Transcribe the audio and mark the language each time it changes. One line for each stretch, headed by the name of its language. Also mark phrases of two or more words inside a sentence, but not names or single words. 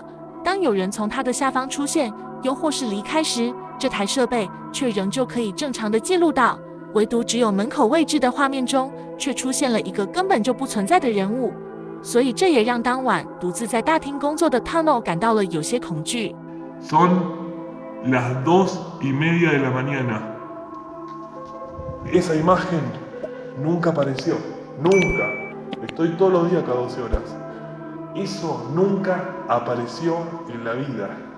Chinese: 当有人从它的下方出现，又或是离开时，这台设备却仍旧可以正常地记录到。唯独只有门口位置的画面中，却出现了一个根本就不存在的人物。所以这也让当晚独自在大厅工作的 Tano 感到了有些恐惧。
Spanish: Son las 2:30 de la mañana. Esa imagen nunca apareció, nunca. Estoy todos los días cada 12 horas. Eso nunca apareció en la vida.